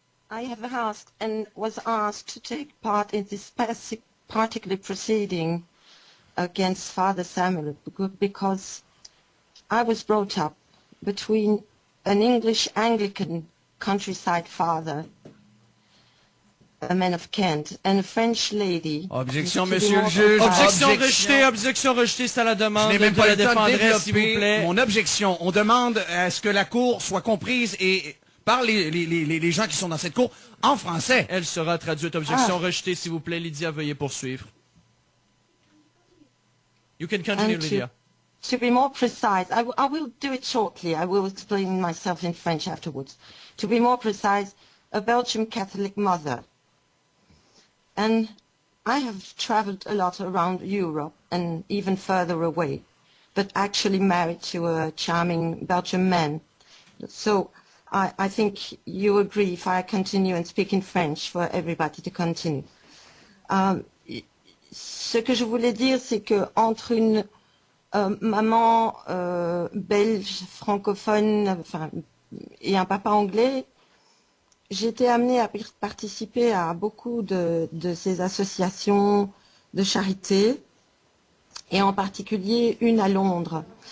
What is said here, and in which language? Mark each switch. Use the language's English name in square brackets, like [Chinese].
[English] I have asked and was asked to take part in this particular proceeding against Father Samuel because I was brought up between an English Anglican countryside father, a man of Kent, and a French lady. [French] Objection, monsieur le juge. Objection rejetée, c'est à la demande de la défendresse, s'il vous plaît. Mon objection, on demande à ce que la cour soit comprise et par les gens qui sont dans cette cour en français. Elle sera traduite. Objection rejetée, s'il vous plaît. Lydia, veuillez poursuivre. [English] You can continue, Lydia. To be more precise, I will do it shortly. I will explain myself in French afterwards. To be more precise, a Belgian Catholic mother. And I have traveled a lot around Europe and even further away, but actually married to a charming Belgian man. So I think you agree if I continue and speak in French for everybody to continue. [French] Ce que je voulais dire, c'est que entre une maman belge francophone, et un papa anglais, j'ai été amenée à participer à beaucoup de ces associations de charité, et en particulier une à Londres.